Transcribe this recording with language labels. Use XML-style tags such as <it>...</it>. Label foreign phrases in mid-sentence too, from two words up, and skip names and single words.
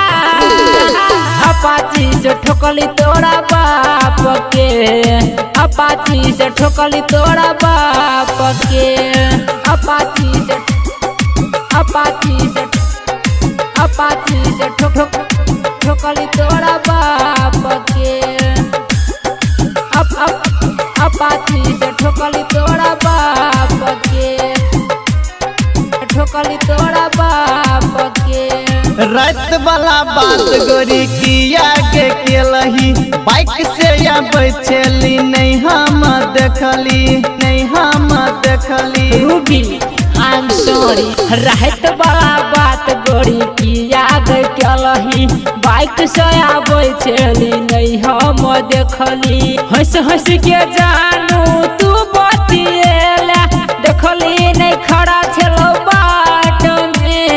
<mai>अपाची से ठोकली तोरा बाप के अपाची से ठोकली तोरा बाप के अपाची से ठोकली तोरा बाप के अपाची से ठोकली तोरा बाप के ठोकली तोरा बाप के रात वाला बात गोरी किया के केलही बाइक से या बैठली नहीं हम देखली रूबी</mai> <en>I am sorry</en> <mai>रात वाला बात गोरी किया गई केलही बाइक से आबै छली नहीं हम देखली हंस हंस के जानू तू बतिएला देखली नहीं खड़ा छलो बाट में</mai>